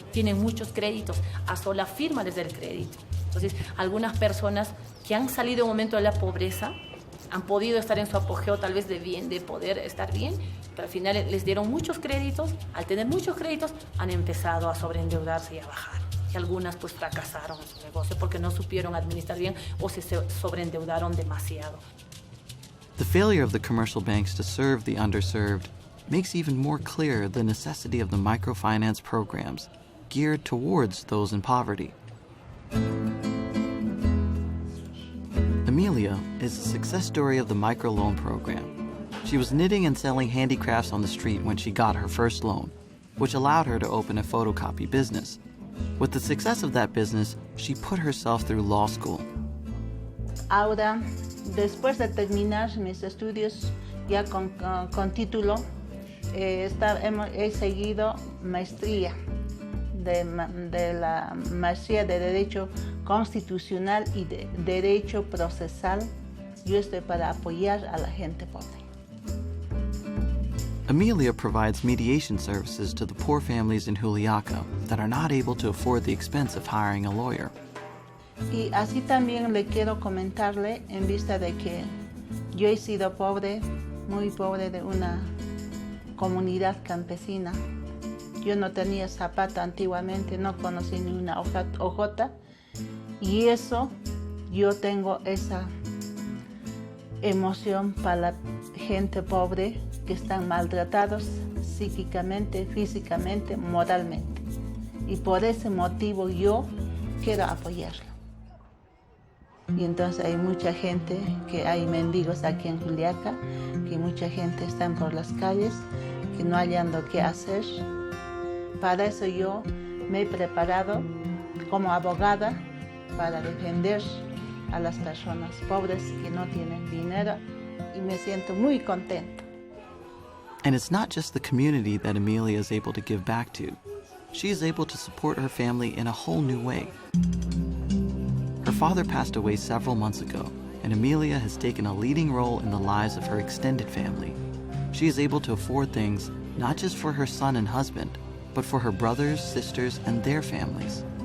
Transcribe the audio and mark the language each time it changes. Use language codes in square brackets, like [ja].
[es] Tienen muchos créditos, a sola firma les da el crédito. Entonces, algunas personas que han salido de un momento de la pobreza, han podido estar en su apogeo tal vez de poder estar bien, pero al final les dieron muchos créditos, al tener muchos créditos han empezado a sobreendeudarse y a bajar. Y algunas pues fracasaron en su negocio porque no supieron administrar bien o se sobreendeudaron demasiado. [en] The failure of the commercial banks to serve the underserved makes even more clear the necessity of the microfinance programs geared towards those in poverty. Amelia is a success story of the microloan program. She was knitting and selling handicrafts on the street when she got her first loan, which allowed her to open a photocopy business. With the success of that business, she put herself through law school. [es] Ahora, después de terminar mis estudios ya con título, he seguido maestría de la maestría de Derecho Constitucional y de Derecho Procesal. Yo estoy para apoyar a la gente pobre. [en] Amelia provides mediation services to the poor families in Juliaca that are not able to afford the expense of hiring a lawyer. [es] Y así también le quiero comentarle, en vista de que yo he sido pobre, muy pobre, de una comunidad campesina. Yo no tenía zapato antiguamente, no conocí ni una hojota, y eso, yo tengo esa emoción para la gente pobre que están maltratados psíquicamente, físicamente, moralmente. Y por ese motivo yo quiero apoyarlo. Y entonces hay mucha gente, que hay mendigos aquí en Juliaca, que mucha gente está por las calles, que no hallando qué hacer. Para eso yo me he preparado como abogada para defender a las personas pobres que no tienen dinero, y me siento muy contenta. [en] And it's not just the community that Amelia is able to give back to. She is able to support her family in a whole new way. Her father passed away several months ago, and Amelia has taken a leading role in the lives of her extended family. She is able to afford things not just for her son and husband, but for her brothers, sisters, and their families.